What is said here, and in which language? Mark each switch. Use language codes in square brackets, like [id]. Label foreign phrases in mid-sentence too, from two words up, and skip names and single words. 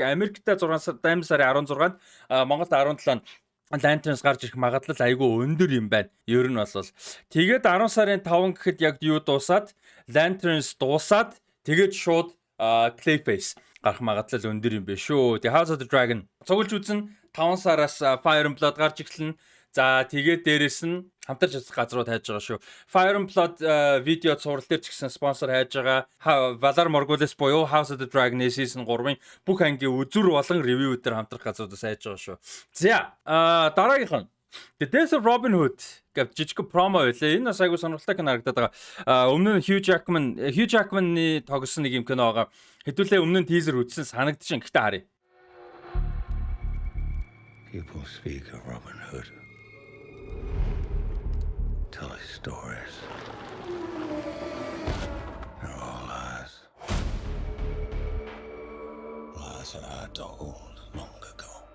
[mn] Америкт 8 сарын 16-нд Монголд 17-нд Lanterns гарч ирэх магадлал айгүй өндөр юм байна. Ер нь бол. Тэгээд 10 сарын 5 гэхэд яг юу дуусаад Lanterns дуусаад тэгээд шууд Clayface гарах магадлал өндөр юм бэ шүү. The House of the Dragon цуглж үзэн 5 сараас Fire and Blood гарч эхэлнэ. За тэгээд дээрэс нь хамтарч ажиллах газрууд хайж байгаа шүү. Fire and Blood видео цуврал дээр ч гэсэн спонсор хайж байгаа. Valar Morghulis буюу House of the Dragon season 3-ын бүх ангийн үзүр болон ревю дээр хамтрах газруудаас хайж байгаа шүү. За дараагийнх нь The Death of Robin Hood гэж жижиг промо байлаа. Энэ бас айгуу сонирхолтой кино харагдаад байгаа. Өмнө нь Hugh Jackman-ы тогсон нэг юм кино байгаа. Хэдүүлээ өмнө нь тийзер үзсэн санагдчихээн. Гэхдээ харъя. [en] People speak of Robin Hood. Tell us stories. They're all lies. Lies that I told long ago.